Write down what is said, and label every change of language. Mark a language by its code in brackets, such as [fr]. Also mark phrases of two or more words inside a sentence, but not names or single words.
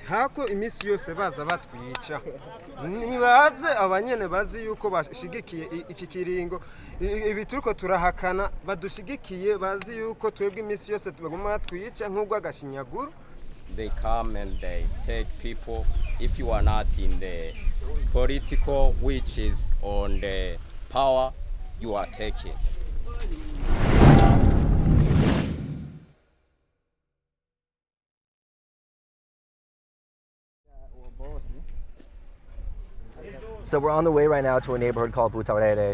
[rn] hako imisi yose baza batwica nibaze abanyene bazi yuko bashigikiye iki kiringo ibi turiko turahakana badushigikiye bazi yuko twebwe imisi yose tubaguma batwica nk'ubwo agashinyaguru. [en] They come and they take people. If you are not in the political, which is on the power, you are taken. So we're on the way right now to a neighborhood called Butarere.